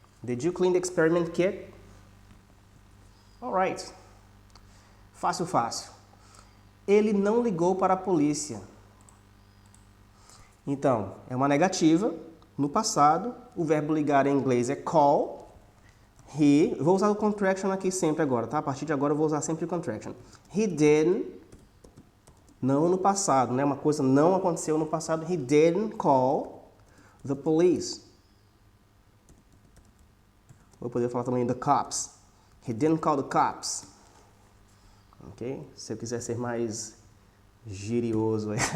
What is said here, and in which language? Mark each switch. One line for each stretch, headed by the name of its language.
English: Did you clean the experiment kit?
Portuguese: Alright. Fácil, fácil. Ele não ligou para a polícia. Então, é uma negativa. No passado, o verbo ligar em inglês é call. He, vou usar o contraction aqui sempre agora, tá? A partir de agora eu vou usar sempre o contraction.
English: He didn't,
Portuguese: não no passado, né? Uma coisa não aconteceu no passado.
English: He didn't call the police.
Portuguese: Vou poder falar também
English: the cops. He didn't call the cops. Ok?
Portuguese: Se eu quiser ser mais girioso.